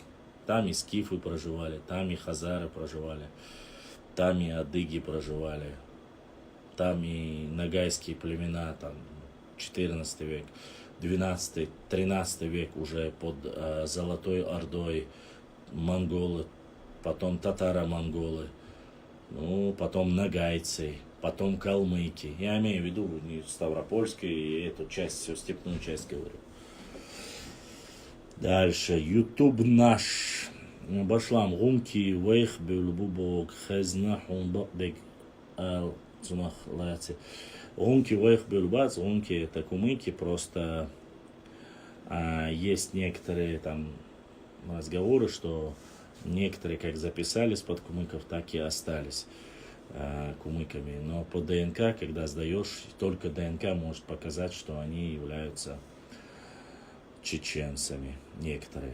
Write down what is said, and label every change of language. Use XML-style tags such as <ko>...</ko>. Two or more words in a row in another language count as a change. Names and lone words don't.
<ru>Там и скифы проживали, там и хазары проживали, там и адыги проживали, там и нагайские племена, там 14 век, 12, 13 век уже под Золотой Ордой монголы, потом татаро-монголы, ну, потом нагайцы, потом калмыки. Я имею в виду не Ставропольскую и эту часть, всю степную часть говорю. Дальше. YouTube наш.</ru> <ce>Башлам гумки вейх бюлбубок хазна хумбак ал цунах лаяци. Гумки вейх бюлбац,</ce> <ru>гумки это кумыки, просто есть некоторые там разговоры, что некоторые как записались под кумыков, так и остались кумыками. Но по ДНК, когда сдаешь, только ДНК может показать, что они являются чеченцами, некоторые.</ru>